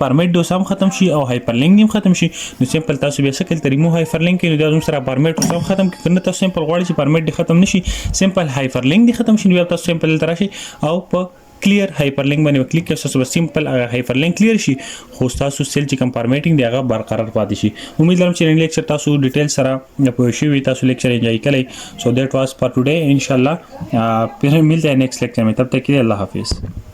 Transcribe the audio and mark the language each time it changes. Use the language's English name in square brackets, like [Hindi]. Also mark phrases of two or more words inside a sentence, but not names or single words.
[Pashto] فارمیټ دی سم ختم شي او [English] hyperlink [Pashto] نیم ختم شي نو سمپل تاسو بیا سکل [English] remove hyperlink [Pashto] نو دا زم سره فارمیټ سم ختم کړئ کنه تاسو سمپل غواړئ چې فارمیټ دی ختم نشي سمپل [English] hyperlink [Pashto] دی ختم شي نو تاسو سمپل تراشي او په [English] clear hyperlink [Pashto] باندې کلیک کړئ تاسو سمپل [English] hyperlink clear [Pashto] شي خو تاسو سیل چې کوم فارمیټینګ دی هغه برقرار پاتې شي امید لرم چې نن لیکچر تاسو ډیټیل سره پوه شئ تاسو لیکچر انجوای کړئ [English] so that was for today [Urdu] ان شاء الله پھر ملتے ہیں نیکسٹ لیکچر میں تب تک کے لیے اللہ حافظ